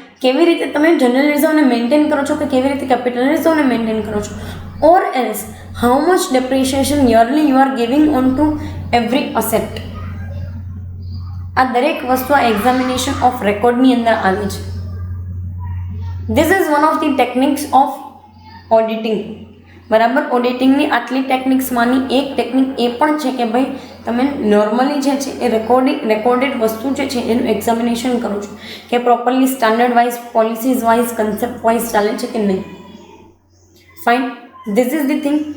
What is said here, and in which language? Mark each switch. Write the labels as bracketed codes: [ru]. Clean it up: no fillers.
[gu] કેવી રીતે તમે જનરલ રિઝર્વને મેન્ટેન કરો છો કે કેવી રીતે કેપિટલ રિઝર્વને મેન્ટેન કરો છો, [en] or else how much depreciation yearly you are giving on to every asset. [gu] આ દરેક વસ્તુ આ એક્ઝામિનેશન ઓફ રેકોર્ડની અંદર આવે છે. [en] This is one of the techniques of auditing, બરાબર. [gu] ઓડિટિંગની આટલી ટેકનિક્સમાંની એક ટેકનિક એ પણ છે કે ભાઈ તમે નોર્મલી જે છે એ રેકોર્ડેડ વસ્તુ જે છે એનું એક્ઝામિનેશન કરો છો કે properly standard wise, policies wise, concept wise ચાલે છે કે નહીં. Fine. [en] This is the thing.